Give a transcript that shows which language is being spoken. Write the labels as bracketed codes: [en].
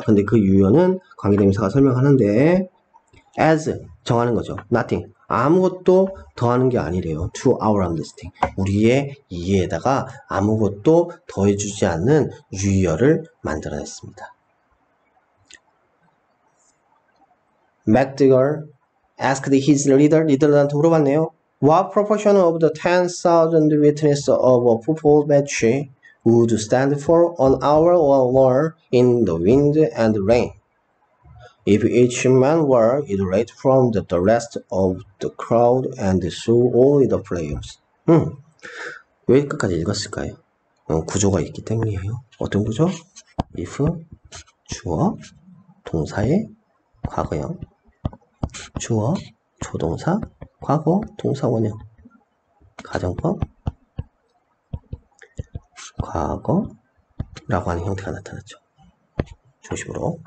[ko] 근데 그 유의어는 관계대명사가 설명하는데 as, 정하는 거죠. [en] nothing, [ko] 아무것도 더하는 게 아니래요. [en] to our understanding, [ko] 우리의 이해에다가 아무것도 더해주지 않는 유의어를 만들어냈습니다. [en] MacDougall asked his [ko] 리더한테 물어봤네요. [en] What proportion of the 10,000 witnesses of a football match would stand for an hour or more in the wind and rain? if each man were isolate from the rest of the crowd and saw only the players. [ko] 왜 끝까지 읽었을까요? 구조가 있기 때문이에요. 어떤 구조? if 주어 동사의 과거형, 주어 조동사 과거 동사 원형, 가정법 과거라고 하는 형태가 나타났죠. 중심으로.